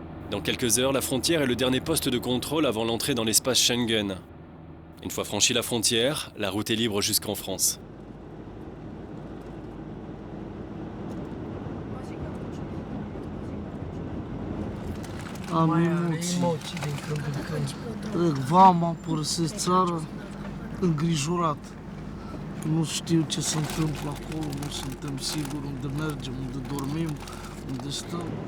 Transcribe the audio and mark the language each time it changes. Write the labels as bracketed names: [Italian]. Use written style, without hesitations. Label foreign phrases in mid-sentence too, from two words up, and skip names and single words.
[French] Dans quelques heures, la frontière est le dernier poste de contrôle avant l'entrée dans l'espace Schengen. Une fois franchie la frontière, la route est libre jusqu'en France. [Romanian] Am emoții. Trec vama, părăsesc țara, îngrijorat. Nu știu ce se întâmplă acolo, nu suntem siguri unde mergem, unde dormim, unde stăm.